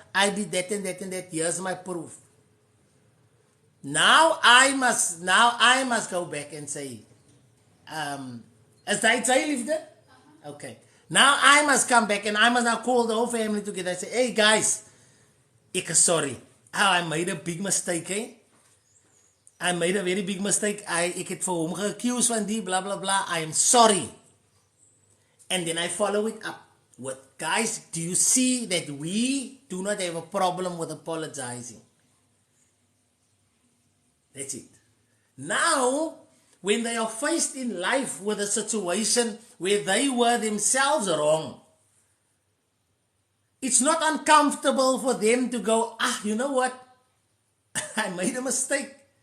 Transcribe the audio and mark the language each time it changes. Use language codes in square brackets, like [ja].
[en] I did that and that and that. Here's my proof. Now I must go back and say, as they say, liefde? Okay. Now I must come back and I must now call the whole family together and say, hey guys, [af] ek is sorry. [en] I made a big mistake, I made a very big mistake. [af] Ek het vir hom ge-accuse van die blah blah blah. [en] I am sorry. And then I follow it up with, guys, do you see that we do not have a problem with apologizing? That's it. Now, when they are faced in life with a situation where they were themselves wrong, it's not uncomfortable for them to go, you know what? I made a mistake.